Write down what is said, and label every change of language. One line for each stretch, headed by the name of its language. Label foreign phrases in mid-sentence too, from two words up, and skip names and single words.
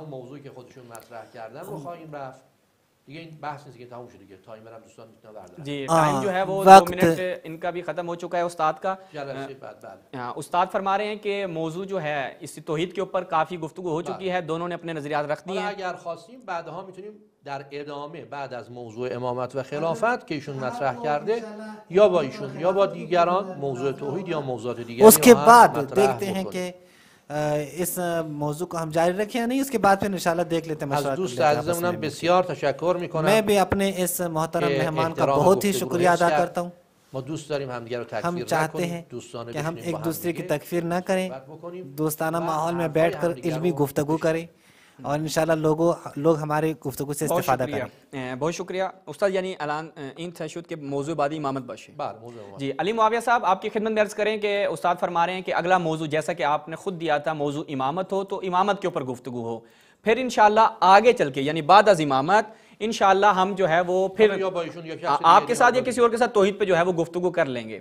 Urdu: جی ٹائم جو ہے وہ 2 منٹ ان کا بھی ختم ہو چکا ہے استاد کا۔ استاد فرما رہے ہیں کہ موضوع جو ہے اس توحید کے اوپر کافی گفتگو ہو چکی ہے، دونوں نے اپنے نظریات رکھ دیے ہیں۔
Persian: اگر خواستیم بعدها میتونیم در ادامه بعد از موضوع امامت و خلافت که ایشون مطرح کرده یا با ایشون یا با دیگران موضوع توحید یا موضوعات دیگری
Urdu: اس کے بعد دیکھتے ہیں کہ اس موضوع کو ہم جاری رکھیں یا نہیں، اس کے بعد پھر انشاءاللہ دیکھ لیتے ہیں۔
Persian: از دوست عزیزمونم بسیار تشکر میکنم،
Urdu: میں بھی اپنے اس محترم مہمان کا بہت ہی شکریہ ادا کرتا ہوں۔
Persian: ما دوست داریم همدیگه رو تکفیر
Urdu: ہم
Persian: نکنیم،
Urdu: چاہتے ہیں
Persian: دوستانه
Urdu: کہ ہم
Persian: بشینیم با
Urdu: ایک دوسرے کی
Persian: همدیگه
Urdu: تکفیر نہ کریں،
Persian: صحبت بکنیم،
Urdu: دوستانہ ماحول میں بیٹھ کر علمی گفتگو کریں، اور انشاءاللہ لوگ ہماری گفتگو سے استفادہ کریں۔ بہت شکریہ استاد، یعنی
Persian: اعلان این تشہد کے موضوع بعدی امامت باشه۔ موضوع
Urdu: جی علی معاویہ صاحب، آپ کی خدمت میں عرض کریں کہ استاد فرما رہے ہیں کہ اگلا موضوع جیسا کہ آپ نے خود دیا تھا، موضوع امامت ہو تو امامت کے اوپر گفتگو ہو، پھر انشاءاللہ آگے چل کے یعنی
Persian: بعد از امامت
Urdu: انشاءاللہ ہم جو ہے وہ پھر آپ کے ساتھ یا کسی اور کے ساتھ توحید پہ جو ہے وہ گفتگو کر لیں گے۔